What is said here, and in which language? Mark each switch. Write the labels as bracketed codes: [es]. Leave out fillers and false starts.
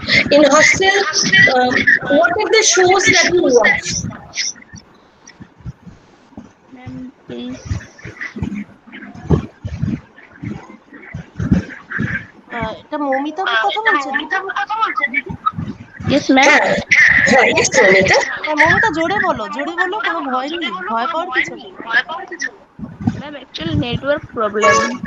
[en] In hostel, what are the shows that you watch? Ma'am, please. [bn] এটা মৌমিতা কথা বলছেন? [en] Yes, ma'am. হ্যাঁ, yes, Momita. [bn] হ্যাঁ মৌমিতা, জোরে বলো, কোনো ভয় নেই, ভয় পাওয়ার কিছু নেই। [en] Ma'am, actually network problem.